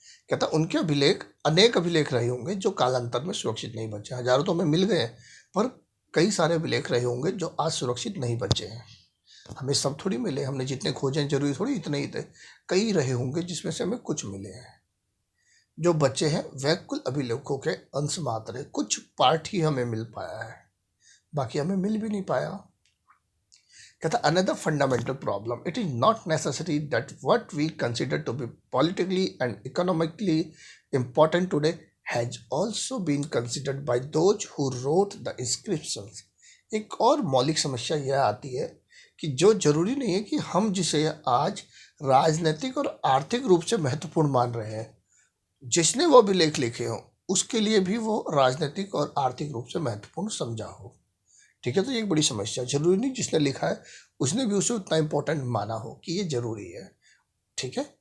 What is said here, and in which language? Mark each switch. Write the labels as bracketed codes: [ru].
[hi] कहता उनके अभिलेख अनेक अभिलेख रहे होंगे जो कालांतर में सुरक्षित नहीं बचे, हजारों तो हमें मिल गए पर कई सारे अभिलेख रहे होंगे जो आज सुरक्षित नहीं बचे हैं। हमें सब थोड़ी मिले, हमने जितने खोजे जरूरी थोड़ी इतने ही थे, कई रहे होंगे जिसमें से हमें कुछ मिले हैं। जो बचे हैं वह कुल अभिलेखों के अंश मात्र है, कुछ पार्ट ही हमें मिल पाया है, बाकी हमें मिल भी नहीं पाया। [en] कहता another fundamental problem, it is not necessary that what we consider to be politically and economically important today has also been considered by those who wrote the inscriptions। [hi] एक और मौलिक समस्या यह आती है कि जो जरूरी नहीं है कि हम जिसे आज राजनीतिक और आर्थिक रूप से महत्वपूर्ण मान रहे हैं, जिसने वो अभिलेख लिखे हो उसके लिए भी वो राजनीतिक और आर्थिक रूप से महत्वपूर्ण समझा हो, ठीक है। तो ये एक बड़ी समस्या, जरूरी नहीं जिसने लिखा है उसने भी उसे उतना इंपॉर्टेंट माना हो कि ये जरूरी है, ठीक है।